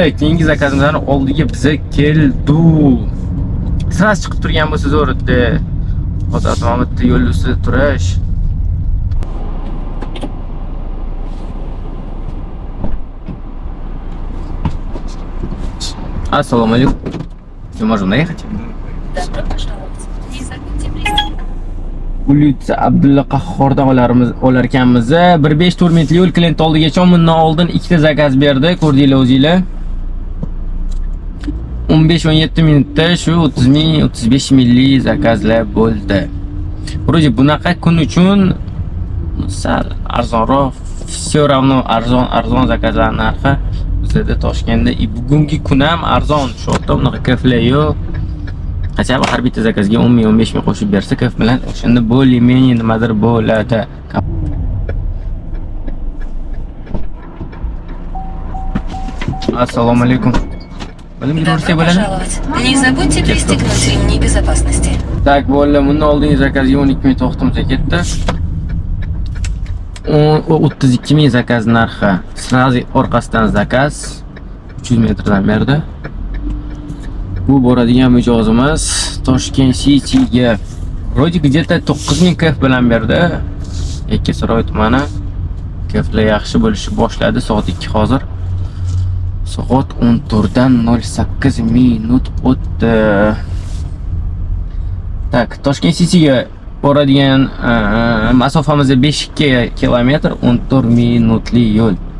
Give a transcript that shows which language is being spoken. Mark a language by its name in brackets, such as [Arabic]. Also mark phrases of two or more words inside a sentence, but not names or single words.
[Uzbek] Keyingi zakazimizning oldiga biza keldi. Sras chiqib turgan bo'lsa zo'r edi. Hozir avtomobilda yo'l ustida turish. Assalomu alaykum. [Russian] Можно наехать? Добро пожаловать. Не забудьте пристегнуть. [Uzbek] Ulitsa Abdulla Qahhordan olar ekanmiz. 1.5-4 minutli yo'l klient oldigacha bundan oldin ikkita zakaz berdi, ko'rdinglar o'zinglar. 15-17 minutda shu 30 ming, 35 mingli zakazlar bo'ldi. Вроде bunaqa kun uchun sal arzonroq, [Russian] все равно [Uzbek] arzon zakazlar narxi bizda Toshkentda bugungi kun ham arzon. Shu yerda bunaqa kaflar yo'q. Qachon har bitta zakazga 10 ming, 15 ming qo'shib bersa, kaf bilan o'shanda bo'li-meni nimadir bo'ladi. Assalomu alaykum. [Russian] Добро пожаловать. Не забудьте пристегнуть ремни безопасности. [Uzbek] Tak bo'ldi, bundan oldingi zakazga 12 ming to'xtamsa ketdi. 32 ming zakaz narxi. Srazi orqasidan zakaz 300 metrdan berdi. Bu boradigan mijozimiz Toshkent City'ga Roji где-то 9000 kaf bilan berdi. Yakkasaroy tumani. Kaflar yaxshi bo'lishi boshladi. Soat 2 hozir. Soat 14 dan 08 minut o'tdi. Tak, Toshkent City'ga boradigan masofamiz 5 kilometr, 14 minutli yo'l.